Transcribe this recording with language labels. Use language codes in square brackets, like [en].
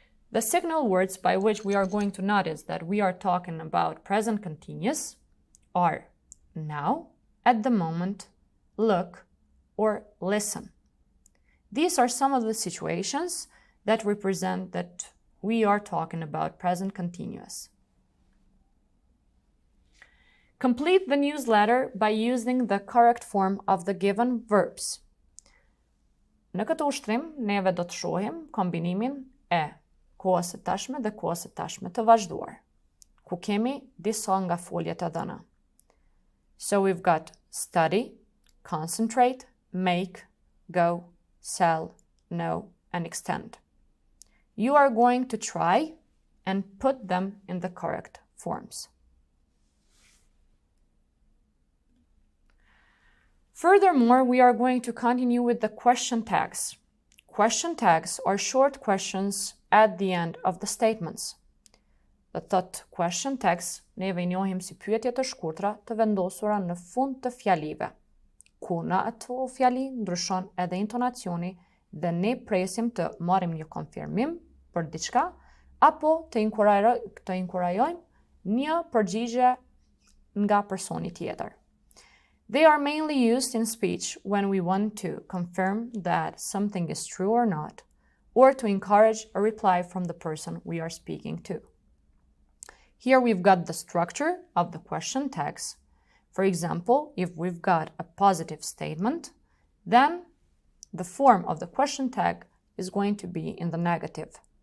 [en] The signal words by which we are going to notice that we are talking about present continuous are now, at the moment, look, or listen. These are some of the situations that represent that we are talking about present continuous. Complete the newsletter by using the correct form of the given verbs. [sq] Në këtë ushtrim, neve do të shohim kombinimin e kohës së tashme dhe kohës së tashme të vazhduar, ku kemi disa nga foljet e dhëna. [en] So we've got study, concentrate, make, go, sell, know, and extend. You are going to try and put them in the correct forms. Furthermore, we are going to continue with the question tags. Question tags are short questions at the end of the statements. [sq] Dhe thot question tags neve I njohim si pyetje të shkurtra të vendosura në fund të fjalive, ku në ato fjali ndryshon edhe intonacioni dhe ne presim të marrim një konfirmim për diçka apo të inkurajojmë një përgjigje nga personi tjetër. [en] They are mainly used in speech when we want to confirm that something is true or not, or to encourage a reply from the person we are speaking to. Here we've got the structure of the question tags. For example, if we've got a positive statement, then the form of the question tag is going to be in the negative.